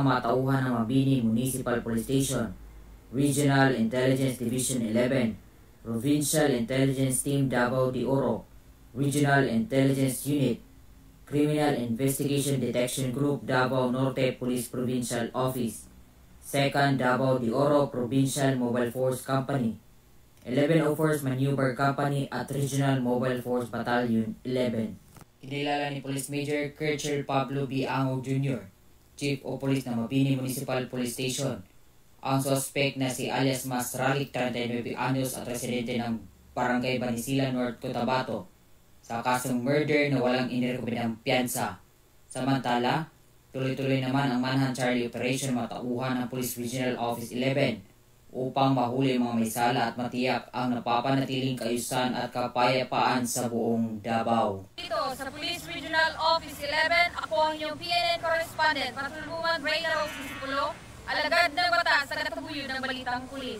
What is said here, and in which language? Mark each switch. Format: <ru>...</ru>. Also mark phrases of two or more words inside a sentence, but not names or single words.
<tl>matauhan ng Mabini Municipal Police Station, Regional Intelligence Division 11, Provincial Intelligence Team Davao de Oro, Regional Intelligence Unit, Criminal Investigation Detection Group Davao Norte Police Provincial Office, 2nd Davao de Oro Provincial Mobile Force Company, 1104th Maneuver Company at Regional Mobile Force Battalion 11. Kinilala ni Police Major Kirchel Pablo B. Angog Jr., Chief of Police ng Mabini Municipal Police Station, ang suspect na si alias Masralik, 39 anyos at residente ng Barangay Banisila North, Cotabato, sa kasong murder na walang inirekomendang piyansa. Samantala, tuloy-tuloy naman ang Manhunt Charlie Operation matauhan ng Police Regional Office 11 upang mahuli ang mga may sala at matiyak ang napapanatiling kaayusan at kapayapaan sa buong Davao. Dito sa Police Regional Office 11, ako ang iyong PNN correspondent, Patrolwoman Reyna Rose Disipulo, alagad ng batas sa katataguyod ng balitang pulis.</tl>